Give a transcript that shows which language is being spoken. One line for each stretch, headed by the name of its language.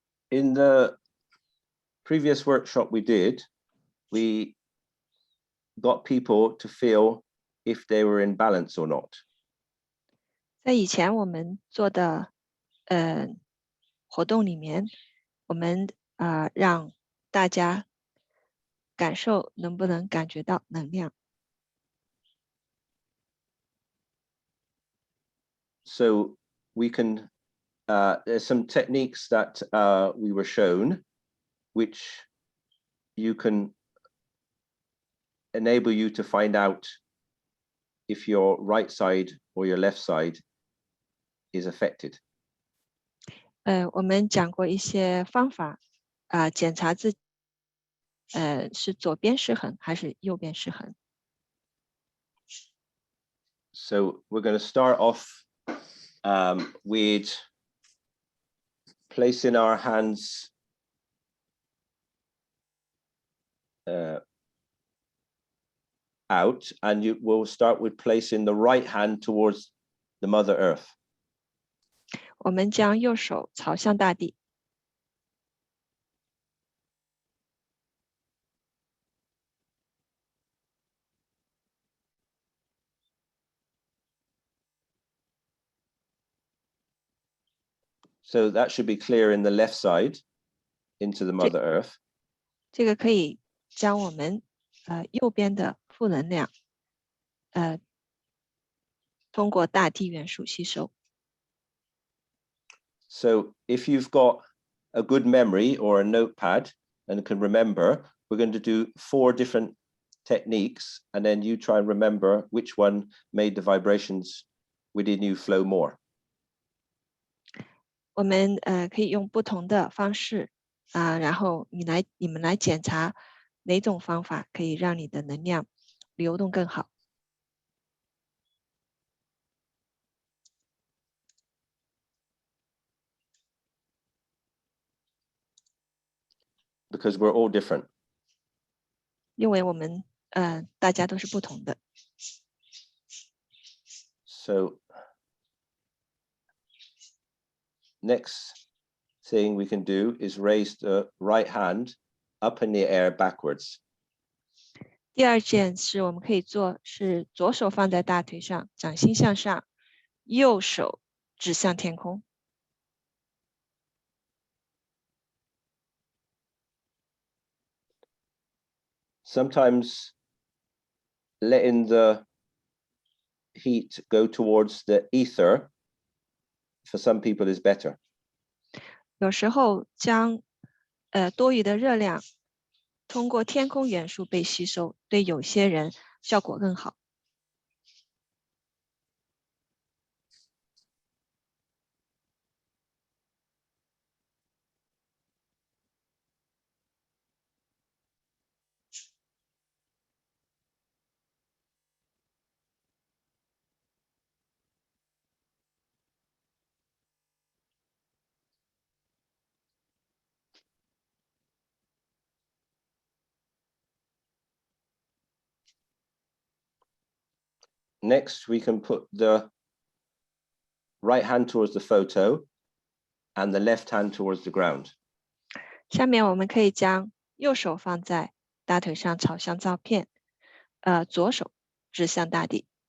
English: In the previous workshop we did, we got people to feel if they were in balance or not.
Chinese: 在以前我们做的活动里面，我们让大家感受能不能感觉到能量。
English: So we can, there's some techniques that we were shown, which you can enable you to find out if your right side or your left side is affected.
Chinese: 我们讲过一些方法检查自己是左边失衡还是右边失衡。
English: So we're going to start off with placing our hands out, and we'll start with placing the right hand towards the Mother Earth.
Chinese: 我们将右手朝向大地。
English: So that should be clear in the left side into the Mother Earth.
Chinese: 这个可以将我们右边的负能量通过大地元素吸收。
English: So if you've got a good memory or a notepad and can remember, we're going to do 4 different techniques, and then you try and remember which one made the vibrations within you flow more.
Chinese: 我们可以用不同的方式然后你们来检查哪种方法可以让你的能量流动更好。
English: Because we're all different.
Chinese: 因为我们大家都是不同的。
English: So next thing we can do is raise the right hand up in the air backwards.
Chinese: 第二件是我们可以做，是左手放在大腿上，掌心向上，右手指向天空。
English: Sometimes letting the heat go towards the ether for some people is better.
Chinese: 有时候将多余的热量通过天空元素被吸收，对有些人效果更好。
English: Next, we can put the right hand towards the photo and the left hand towards the ground.
Chinese: 下面我们可以将右手放在大腿上，朝向照片，左手指向大地。